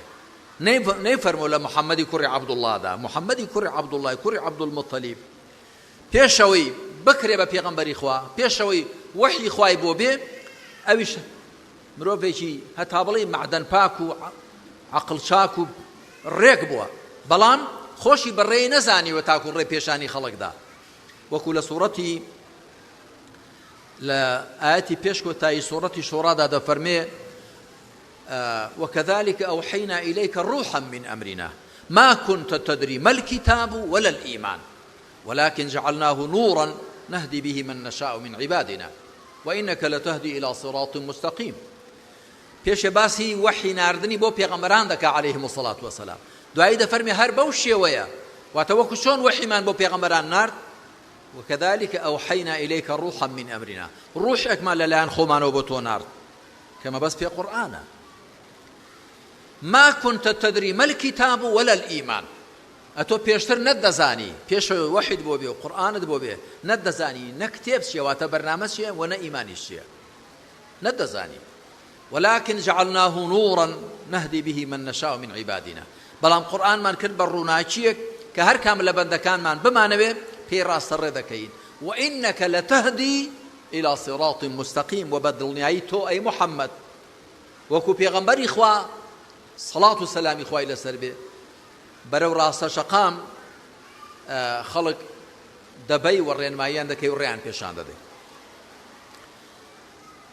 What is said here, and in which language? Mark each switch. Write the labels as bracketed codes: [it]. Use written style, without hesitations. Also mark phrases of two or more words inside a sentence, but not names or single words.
[ckb] نەیفەرموو لە محەممەدی کوڕی عەبدوڵڵادا، محەممەدی کوڕی عەبدوڵڵای کوڕی عەبدولموطەلیب پێشەوەی بکرێ بە پێغەمبەری خوا، پێشەوەی وەحی خوای بۆ بێ، ئەویش مرۆڤێکی هەتا بڵێ معدەن پاک و عەقڵ چاک و ڕێک بووە، بەڵام خۆشی بەڕێی نەزانیوە تاکو ڕێ پێشانی خەڵکدا. وەکو لە سوورەتی لە ئاەتی پێش کۆتایی سوورەتی شوڕادا دەفەرمێ [ar] وكذلك أوحينا إليك روحا من أمرنا ما كنت تدري ما الكتاب ولا الإيمان ولكن جعلناه نورا نهدي به من نشاء من عبادنا وإنك لتهدي إلى صراط مستقيم. [ckb] پێش باسی وحی ناردنی بۆ پێغەمبەران دەکا [ar] عەلەیهیم الصلاة والسلام، [ckb] دوایی دەفەرمێ هەر بەو شێوەیە، واتە وەکو چۆن وحیمان بۆ پێغەمبەران نارد [ar] وكذلك أوحينا إليك روحا من أمرنا، [ckb] ڕوحێکمان لەلایەن خۆمانەوە بۆ تۆ نارد کەمە بەس پێ قورئانە. [ar] ما كنت تدري ما الكتاب ولا الإيمان، [ckb] ئەتۆ پێشتر نەتدەزانی، پێشەوە وەحید بۆ بێ و قورئانت بۆ بێ نەتدەزانی نە کتێب چییە واتە بەرنامە چییە و نە ئیمانیش چییە، نەتدەزانی. [ar] ولكن جعلناه نورا نهدي به من نشاء من عبادنا، [ckb] بەڵام قورئانمان کرد بە ڕووناچیەک کە هەر کام لە بەندەکانمان بمانەوێ پێی ڕاستەڕێ دەکەین. [ar] وإنك لتهدي إلى صراط مستقيم، [ckb] وبدڵنیایی تۆ ئەی محەممەد وەکو پێغەمبەری خوا سەڵات و سەلامی خوای لەسەر بێ بەرەو ڕاستە شەقام خەڵک دەبەی و ڕێنماییان دەکەی و ڕێیان پێشان دەدەی.